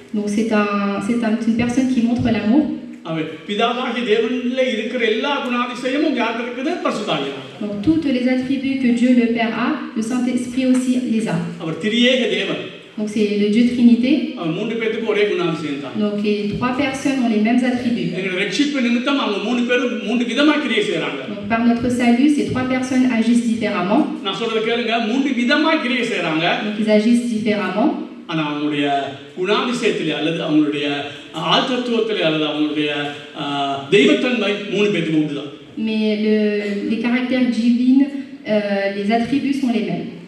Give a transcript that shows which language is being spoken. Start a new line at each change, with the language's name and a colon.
French: Donc c'est une personne qui montre l'amour.
Tamil: அவர் பிதாவாகிய தேவனிலே இருக்கிற எல்லா குணாதிசயமும் யாருக்கு இருக்குது? பரிசுத்தாவியானவர்.
French: Donc toutes les attributs que Dieu le Père a, le Saint-Esprit aussi les a.
Tamil: அவர் திரியேக தேவன்.
French: Donc c'est le Dieu Trinité.
Tamil: அவர் மூன்று பேருக்கு ஒரே குணாதிசயம் தான்.
French: Donc les trois personnes ont les mêmes attributs.
Tamil: எங்க ரட்சிப்பு நிமித்தம் அவங்க மூணு பேரும் மூன்று விதமா கிரியை செய்றாங்க.
French: Donc par notre salut, ces trois personnes agissent différemment.
Tamil: நான் சொல்றத கேளுங்க, மூன்று விதமா கிரியை செய்றாங்க.
French: Donc ils agissent différemment.
Tamil: ஆனா அவங்களுடைய குணாதிசயத்திலே அல்லது அவங்களுடைய ஆழ்தத்துவத்திலே அல்லது அவங்களுடைய தெய்வத்தன்மை மூணு பேருக்கு உண்டுதான்.
French: Mais les caractères divins, les attributs sont les mêmes.